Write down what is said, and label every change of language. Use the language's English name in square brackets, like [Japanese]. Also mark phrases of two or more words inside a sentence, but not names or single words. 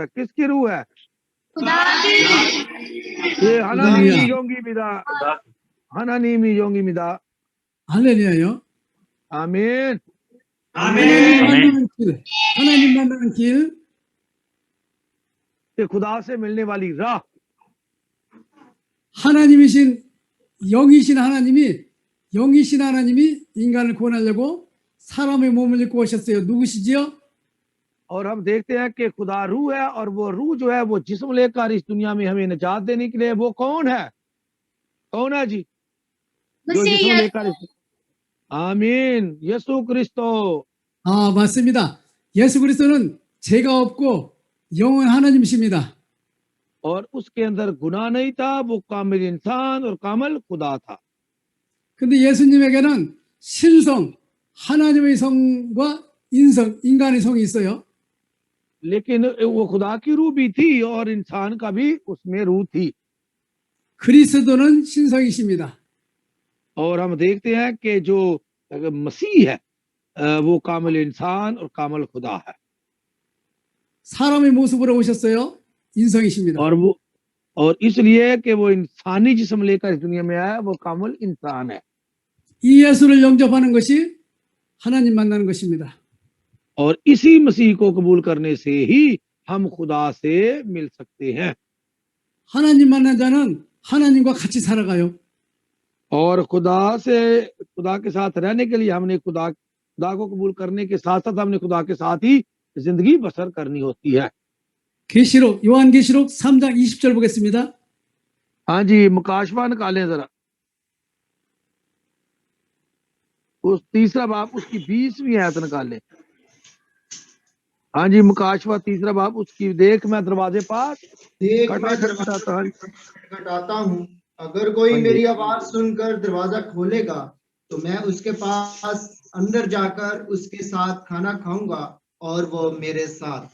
[Urdu] کس کی روح ہے؟ یہ [Korean] 하나님이 영입니다. 하나님이 영입니다. 할렐루야요. 아멘. 하나님 만나는 길, [Urdu] یہ خدا سے ملنے والی راہ. [Korean] 하나님이신 영이신 하나님이 인간을 구원하려고 사람의 몸을 입고 오셨어요. 누구시지요? [Urdu] اور ہم دیکھتے ہیں کہ خدا روح ہے اور وہ روح جو ہے وہ جسم لے کر اس دنیا میں ہمیں نجات دینے کے لیے وہ کون ہے? کون ہے جی? جو جسم لے کر آمین، یسوع کرسٹو. [Korean] 아, 맞습니다. 예수 그리스도는 죄가 없고 영은 하나님이십니다. [Urdu] اور اس کے اندر گناہ نہیں تھا، وہ کامل انسان اور کامل خدا تھا. [Korean] 근데 예수님에게는 신성, 하나님의 성과 인간의 성이 있어요. [Urdu] لیکن وہ خدا کی روح بھی تھی اور انسان کا بھی اس میں روح تھی. [Korean] 그리스도는 신성이십니다. [Urdu] اور ہم دیکھتے ہیں کہ جو مسیح ہے وہ کامل انسان اور کامل خدا ہے. [Korean] 사람의 모습으로 오셨어요. 인성이십니다. [Urdu] اور اس لیے کہ وہ انسانی جسم لے کر اس دنیا میں آیا، وہ کامل انسان ہے. [Korean] 이 예수를 영접하는 것이 하나님 만나는 것입니다. [Urdu] اور اسی مسیح کو قبول کرنے سے ہی ہم خدا سے مل سکتے ہیں. [Korean] 하나님 만난 자는 하나님과 같이 살아가요. [Urdu] اور خدا کے ساتھ رہنے کے لیے ہم نے خدا کو قبول کرنے کے ساتھ ساتھ ہم نے خدا کے ساتھ ہی زندگی بسر کرنی ہوتی ہے. [Korean] 계시록 요한계시록 3장 20절 보겠습니다. [Urdu] ہاں جی، مکاشفہ نکالیں ذرا، اس تیسرا باب اس کی 20ویں آیت نکالیں. ہاں جی، مکاشفہ تیسرا باب اس کی، دیکھ میں دروازے پاس کھٹکھٹاتا ہوں، اگر کوئی میری آواز سن کر دروازہ کھولے گا تو میں اس کے پاس اندر جا کر اس کے ساتھ کھانا کھاؤں گا اور وہ میرے ساتھ.